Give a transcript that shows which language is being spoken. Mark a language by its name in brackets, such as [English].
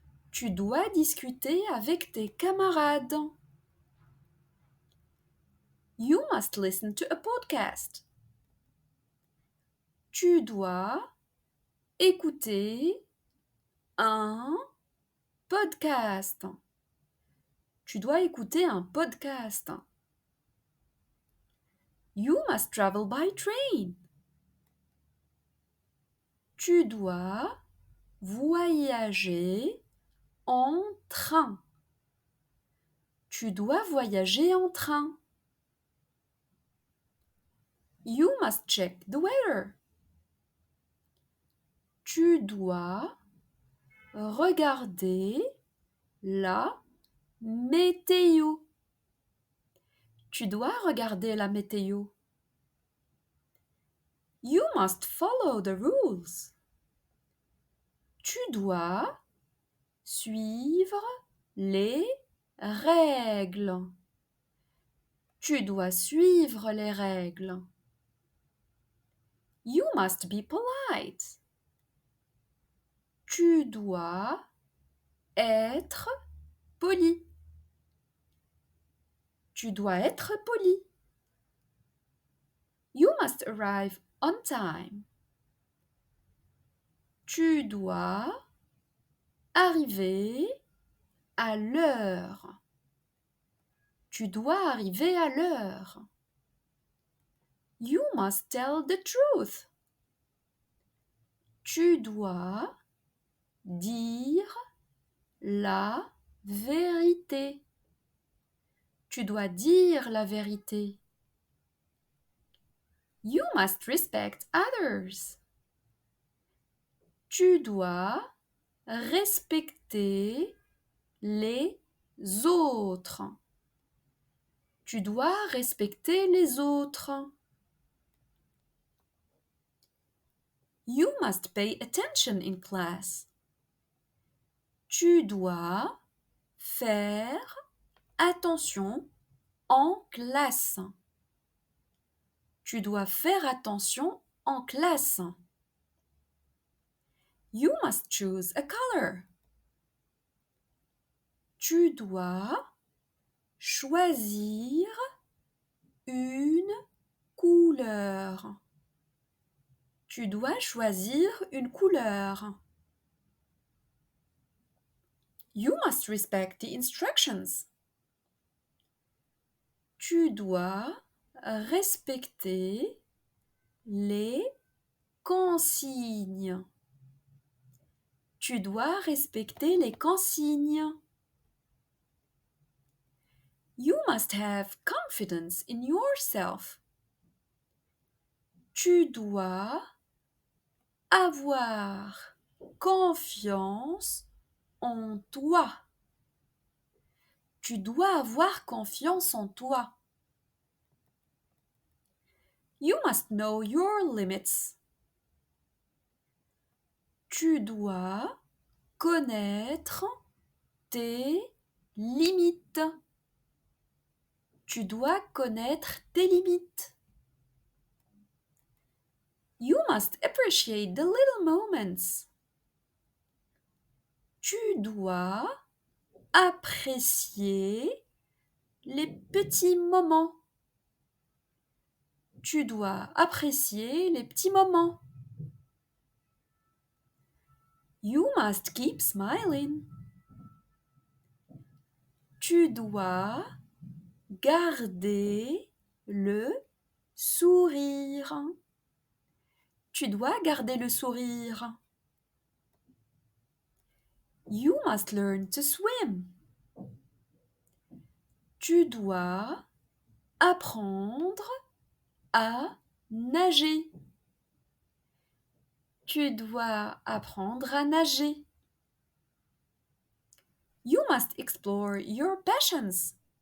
[French] Tu dois discuter avec tes camarades. [English] You must listen to a podcast. [French] Tu dois écouter un podcast. Tu dois écouter un podcast. [English] You must travel by train. [French] Tu dois voyager en train. Tu dois voyager en train. [English] You must check the weather. [French] Tu dois regarder la météo. Tu dois regarder la météo. [English] You must follow the rules. [French] Tu dois suivre les règles. Tu dois suivre les règles. [English] You must be polite. [French] Tu dois être poli. Tu dois être poli. [English] You must arrive on time. [French] Tu dois arriver à l'heure. Tu dois arriver à l'heure. [English] You must tell the truth. [French] Tu dois dire la vérité. Tu dois dire la vérité. [English] You must respect others. [French] Tu dois respecter les autres. Tu dois respecter les autres. [English] You must pay attention in class. [French] Tu dois faire attention en classe. Tu dois faire attention en classe. [English] You must choose a color. [French] Tu dois choisir une couleur. Tu dois choisir une couleur. [English] You must respect the instructions. [French] Tu dois respecter les consignes. Tu dois respecter les consignes. [English] You must have confidence in yourself. [French] Tu dois avoir confiance en toi. Tu dois avoir confiance en toi. [English] You must know your limits. [French] Tu dois connaître tes limites. Tu dois connaître tes limites. [English] You must appreciate the little moments. [French] Tu dois apprécier les petits moments. Tu dois apprécier les petits moments. [English] You must keep smiling. [French] Tu dois garder le sourire. Tu dois garder le sourire. [English] You must learn to swim. [French] Tu dois apprendre à nager. Tu dois apprendre à nager. [English] You must explore your passions.